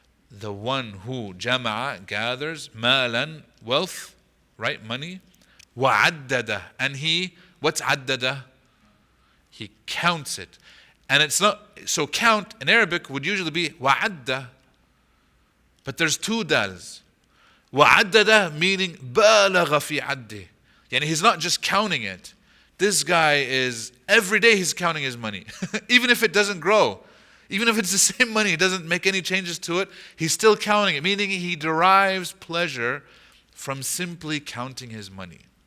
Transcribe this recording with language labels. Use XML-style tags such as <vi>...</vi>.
<en>The one who jama'a, gathers, malan, wealth, right, money, وَعَدَّدَهُ. And he, what's عَدَّدَهُ? He counts it. And it's not, so count in Arabic would usually be وَعَدَّ. But there's two dals.</en> <ar>وَعَدَّدَهُ</ar> <en>meaning</en> <ar>بَالَغَ فِي عَدِّهِ.</ar> <en>Yani he's not just counting it. This guy is, every day he's counting his money. Even if it doesn't grow. Even if it's the same money, he doesn't make any changes to it, he's still counting it. Meaning he derives pleasure from simply counting his money.</en>